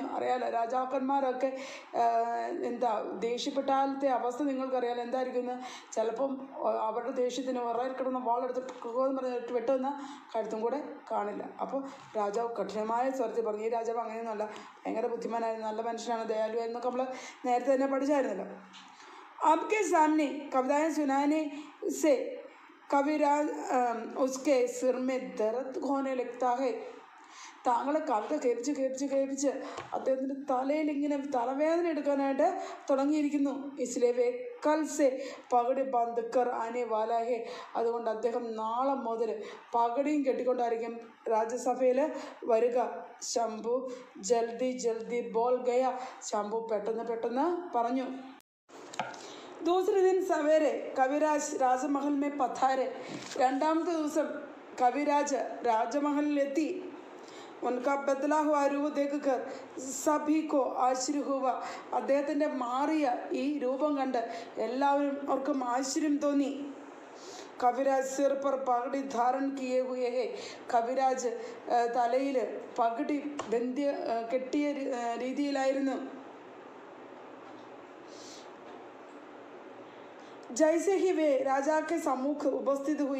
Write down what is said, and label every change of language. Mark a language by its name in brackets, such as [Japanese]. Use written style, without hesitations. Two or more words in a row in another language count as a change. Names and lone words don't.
[Malayalam] അറിയാലോ രാജാക്കന്മാരൊക്കെ ദേഷ്യപ്പെട്ടാലത്തെ അവസ്ഥ നിങ്ങൾക്കറിയാലോ എന്തായിരിക്കും. ചിലപ്പം അവരുടെ ദേഷ്യത്തിന് വിറയിൽ കിടന്ന വാളെടുത്ത് പറഞ്ഞിട്ട് വെട്ടുന്ന കഴുത്തും കൂടെ കാണില്ല. അപ്പോൾ രാജാവ് കഠിനമായ സ്വരത്തിൽ പറഞ്ഞു. ഈ രാജാവ് അങ്ങനെയൊന്നുമല്ല, ഭയങ്കര ബുദ്ധിമാനായിരുന്നു, നല്ല മനുഷ്യനാണ്, ദയാലു എന്നൊക്കെ നമ്മൾ നേരത്തെ തന്നെ പഠിച്ചായിരുന്നല്ലോ. [Hindi] आपके सामने कविताएं सुनाने से कविराज उसके सिर में दर्द होने लगता है. [Malayalam] താങ്കളെ കവിത കേൾപ്പിച്ച് അദ്ദേഹത്തിൻ്റെ തലയിൽ ഇങ്ങനെ തലവേദന എടുക്കാനായിട്ട് തുടങ്ങിയിരിക്കുന്നു. [Hindi] इसलिए वे कल से पगड़ी बांध कर आने वाला है. [Malayalam] അതുകൊണ്ട് അദ്ദേഹം നാളെ മുതൽ പകടിയും കെട്ടിക്കൊണ്ടായിരിക്കും രാജ്യസഭയിൽ വരിക. [Hindi] शंभु जल्दी बोल गया. [Malayalam] ശംഭു പെട്ടെന്ന് പറഞ്ഞു. [Hindi] दूसरे दिन सवेरे कविराज राजमहल में पधारे. [Malayalam] രണ്ടാമത്തെ ദിവസം കവിരാജ് രാജമഹലിലെത്തി. [Hindi] उनका बदला हुआ रूप देखकर सभी को आश्चर्य हुआ. [Malayalam] അദ്ദേഹത്തിൻ്റെ മാറിയ ഈ രൂപം കണ്ട് എല്ലാവർക്കും ആശ്ചര്യം തോന്നി. [Hindi] कविराज सिर पर पगड़ी धारण किए हुए है. [Malayalam] കവിരാജ് തലയിൽ പഗടി കെട്ടിയ രീതിയിലായിരുന്നു. [Hindi] जैसे ही वे राजा के सम्मुख उपस्थित हुए.